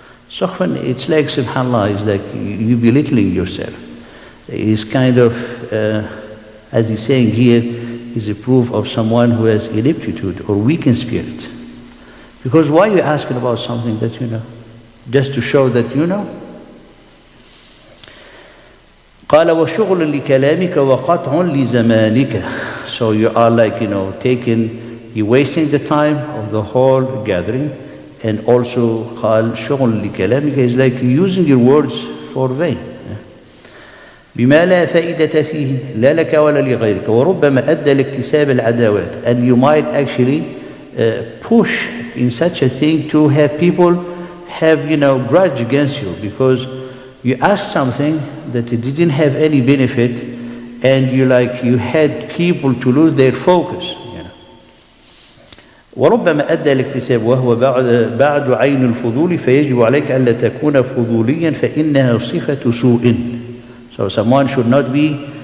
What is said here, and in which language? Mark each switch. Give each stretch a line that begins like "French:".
English: سخف, it's like, subhanAllah, it's like you belittling yourself. It's kind of, as he's saying here, is a proof of someone who has ineptitude or weak in spirit. Because why are you asking about something that you know? Just to show that you know?
Arabic: قال وشغل لكلامك وقطع لزمانك.
English: So you are like, you're wasting the time of the whole gathering. And also
Arabic: قال شغل لكلامك
English: is like using your words for vain.
Arabic: بما لا فائدة فيه لا لك ولا لغيرك وربما أدى لاكتساب العداوات.
English: And you might actually push in such a thing to have people have, grudge against you, because you asked something that it didn't have any benefit, and you had people to lose their focus.
Arabic: وربما أدى الاكتساب وهو بعد عين الفضول فيجب عليك ألا تكون فضوليا فإنها صفة سوء.
English: So someone should not be